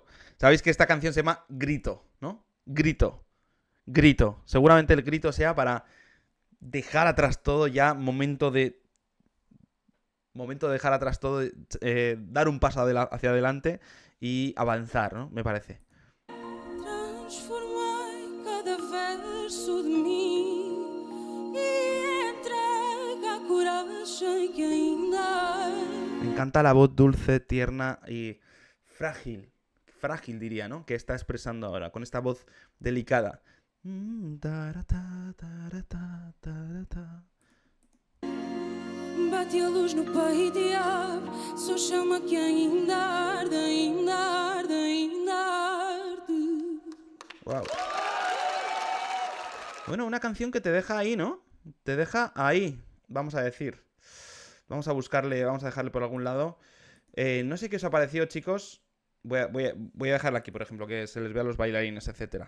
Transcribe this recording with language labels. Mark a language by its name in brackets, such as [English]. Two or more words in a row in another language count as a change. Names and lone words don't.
[Spanish] Sabéis que esta canción se llama Grito, ¿no? Grito. Grito. Seguramente el grito sea para dejar atrás todo ya, momento de dejar atrás todo, dar un paso hacia adelante y avanzar, ¿no? Me parece. [Portuguese] Transformei cada verso de mim e entrega a coragem que ainda. [Spanish] Me encanta la voz dulce, tierna y frágil. Frágil diría, ¿no? Que está expresando ahora, con esta voz delicada. [Portuguese] Bate a luz no peito e abre, só chama que ainda arde, ainda arde, ainda arde. Wow. [Spanish] Bueno, una canción que te deja ahí, ¿no? Te deja ahí, vamos a decir. Vamos a buscarle, vamos a dejarle por algún lado. No sé qué os ha parecido, chicos. Voy a dejarla aquí, por ejemplo, que se les vea a los bailarines, etc.